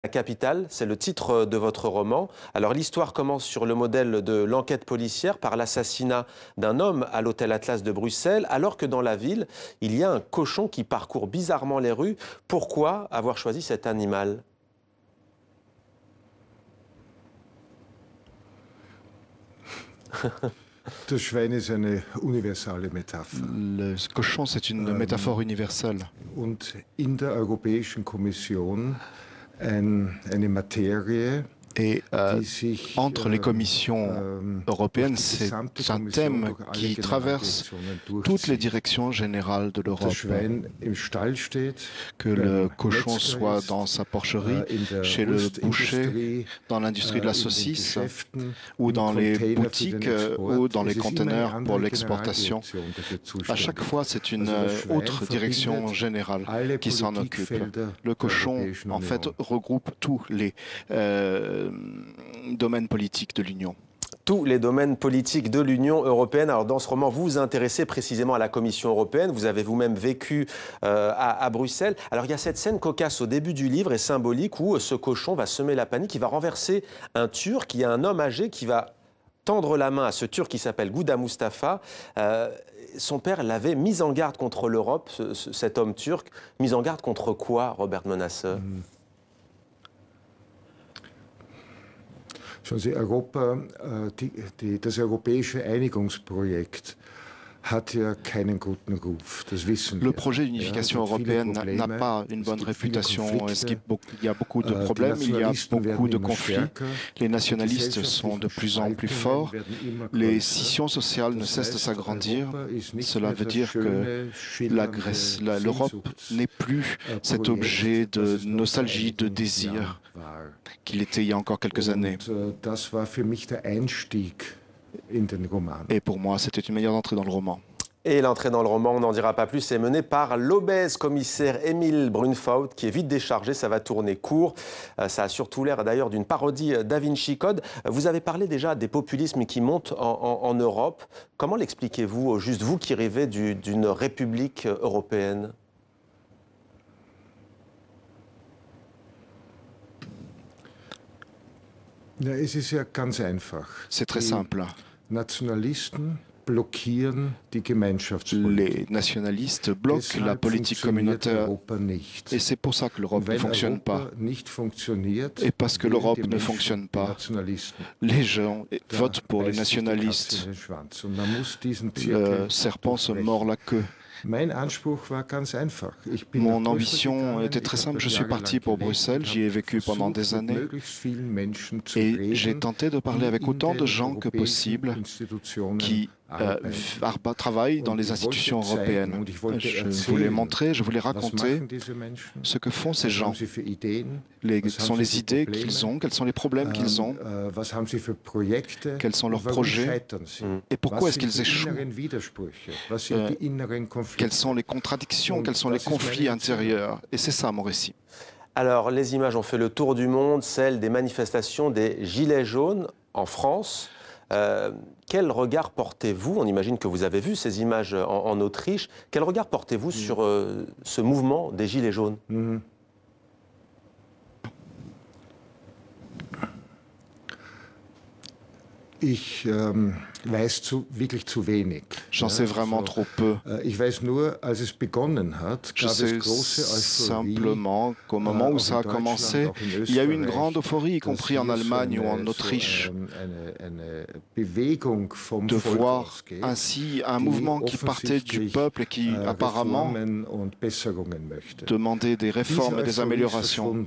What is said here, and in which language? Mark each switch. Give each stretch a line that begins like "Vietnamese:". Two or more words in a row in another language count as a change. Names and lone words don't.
French: La capitale, c'est le titre de votre roman. Alors l'histoire commence sur le modèle de l'enquête policière par l'assassinat d'un homme à l'hôtel Atlas de Bruxelles, alors que dans la ville, il y a un cochon qui parcourt bizarrement les rues. Pourquoi avoir choisi cet animal?
German: Das Schwein ist eine universale Metapher.
French: Le cochon, c'est une métaphore universelle.
German: Und in der Europäischen Kommission eine Materie,
French: Et
German: die sich
French: entre les commissions européennes, c'est un thème qui traverse toutes les directions générales de
German: das
French: l'Europe.
German: Schwein im Stall steht,
French: Que le
German: beim
French: cochon
German: Metzger
French: soit
German: ist,
French: dans sa porcherie,
German: in der
French: chez le boucher,
German: Wurstindustrie,
French: dans l'industrie de la
German: in den
French: saucisse,
German: Geschäften,
French: ou
German: im
French: dans les
German: Container für den
French: boutiques
German: Export.
French: ou dans
German: Es
French: les
German: ist immer eine
French: containers pour
German: andere
French: l'exportation.
German: Generaldirektion dafür
French: À
German: zuständig.
French: chaque fois, c'est une
German: Also das Schwein
French: autre direction
German: verbindet
French: générale
German: alle
French: qui s'en occupe.
German: Politikfelder
French: Le
German: der
French: cochon,
German: Europäischen
French: en fait,
German: Union.
French: regroupe tous les domaines politiques de l'Union. Tous les domaines politiques de l'Union européenne. Alors dans ce roman, vous vous intéressez précisément à la Commission européenne. Vous avez vous-même vécu à Bruxelles. Alors il y a cette scène cocasse au début du livre et symbolique où ce cochon va semer la panique, il va renverser un Turc. Il y a un homme âgé qui va tendre la main à ce Turc qui s'appelle Gouda Mustafa. Son père l'avait mis en garde contre l'Europe, cet homme turc. Mis en garde contre quoi, Robert Menasse?
German: Schauen Sie, Europa, das europäische Einigungsprojekt hat ja keinen guten Ruf, das wissen wir.
French: Le projet d'unification européenne n'a pas une bonne réputation. Il y a beaucoup de problèmes, il y a beaucoup de conflits. Les nationalistes sont de plus en plus forts. Les scissions sociales ne cessent de s'agrandir. Cela veut dire que l'Europe n'est plus cet objet de nostalgie, de désir qu'il était il y a encore quelques années.
German: Das war für mich der Einstieg in den Roman.
French: Et pour moi, c'était une meilleure entrée dans le roman. Et l'entrée dans le roman, on n'en dira pas plus, est menée par l'obèse commissaire Émile Brunfaut, qui est vite déchargé, ça va tourner court. Ça a surtout l'air d'ailleurs d'une parodie Da Vinci Code. Vous avez parlé déjà des populismes qui montent en Europe. Comment l'expliquez-vous, juste vous qui rêvez d'une république européenne?
German: Ja, es ist ja ganz einfach.
French: C'est très simple.
German: Nationalisten blockieren die Gemeinschaftspolitik.
French: Les nationalistes bloquent la
German: Deshalb
French: politique
German: funktioniert
French: communautaire.
German: Europa nicht.
French: Et c'est pour ça que l'Europe ne
German: Wenn
French: fonctionne
German: Europa
French: pas.
German: nicht funktioniert,
French: Et parce que
German: wählen
French: l'Europe
German: die
French: ne
German: Menschen
French: fonctionne pas,
German: Nationalisten.
French: les gens
German: Da
French: votent pour les
German: beißt sich die Katze
French: nationalistes.
German: in den Schwanz. Und man muss diesen
French: Le
German: Zirkel
French: serpent se
German: durchbrechen.
French: mord la queue.
German: Mein Anspruch war ganz einfach. Ich bin
French: Mon
German: nach Brüssel
French: ambition
German: gegangen,
French: était
German: ich
French: très
German: habe
French: simple.
German: dort
French: Je suis
German: jahrelang
French: parti pour
German: gelebt
French: Bruxelles,
German: und
French: j'y ai
German: habe
French: vécu pendant
German: versucht,
French: des
German: mit
French: années.
German: möglichst vielen Menschen zu
French: Et
German: reden,
French: j'ai tenté de parler avec
German: die
French: autant
German: in
French: de
German: den
French: gens que
German: europäischen
French: possible
German: Institutionen
French: qui
German: arbeiten.
French: travaillent dans
German: Und
French: les
German: ich wollte
French: institutions
German: zeigen
French: européennes.
German: und ich wollte
French: Je voulais
German: erzählen,
French: montrer, je voulais
German: was
French: raconter
German: machen diese Menschen,
French: ce que font ces
German: was
French: gens,
German: haben sie für Ideen,
French: quelles
German: was
French: sont
German: haben sie
French: les
German: für
French: idées
German: Probleme,
French: qu'ils ont, quels sont les problèmes qu'ils ont,
German: was haben sie für Projekte,
French: quels sont leurs
German: und warum
French: projets
German: scheitern sie,
French: et pourquoi
German: was
French: est-ce
German: sind
French: qu'ils
German: die
French: échouent,
German: inneren Widersprüche, was sind die inneren Konflikte.
French: quelles sont les contradictions, quels sont les conflits intérieurs. Et c'est ça mon récit. Alors, les images ont fait le tour du monde, celles des manifestations des Gilets jaunes en France. Quel regard portez-vous? On imagine que vous avez vu ces images en Autriche. Quel regard portez-vous sur ce mouvement des Gilets jaunes?
German: Ich weiß wirklich zu wenig.
French: J'en sais vraiment trop peu.
German: Ich weiß nur, als es begonnen hat,
French: Je
German: gab es
French: sais
German: große Euphorie.
French: simplement qu'au moment où ça a commencé, il y a eu une grande euphorie, y compris en Allemagne ou en Autriche, de voir ainsi un mouvement qui partait du peuple et qui apparemment demandait des réformes et des améliorations.